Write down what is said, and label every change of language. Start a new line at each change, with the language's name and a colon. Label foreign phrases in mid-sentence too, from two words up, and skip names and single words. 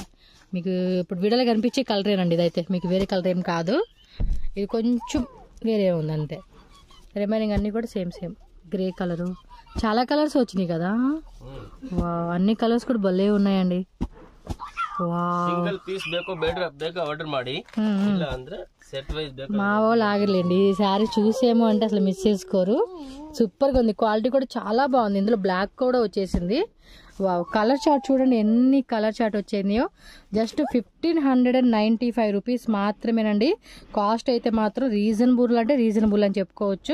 Telugu: మీకు ఇప్పుడు వీడియోలో కనిపించే కలరేనండి ఇదైతే, మీకు వేరే కలర్ ఏం కాదు. ఇది కొంచెం వేరే ఉంది అంతే. రిమైనింగ్ అన్ని కూడా సేమ్ సేమ్.
English: grey color,
Telugu: చాలా కలర్స్ వచ్చినాయి కదా. అన్ని కలర్స్ కూడా భలే ఉన్నాయండి.
English: single piece
Kannada: ಬೇಕೋ ಬೇಗ ఆర్డర్ ಮಾಡಿ, ಇಲ್ಲ ಅಂದ್ರೆ
English: set wise
Kannada: ಬೇಕೋ.
Telugu: మా వాళ్ళు ఆగలేండి, ఈ సారీ చూసేమో అంటే అసలు మిస్ చేసుకోరు. సూపర్ గా ఉంది, క్వాలిటీ కూడా చాలా బాగుంది. ఇందులో బ్లాక్ కూడా వచ్చేసింది. వావ్,
English: color chart
Telugu: చూడండి ఎన్ని
English: color chart
Telugu: వచ్చాయో. జస్ట్ 1595 రూపీస్ మాత్రమేనండి. కాస్ట్ అయితే మాత్రం రీజనబుల్ అంటే రీజనబుల్ అని చెప్పుకోవచ్చు.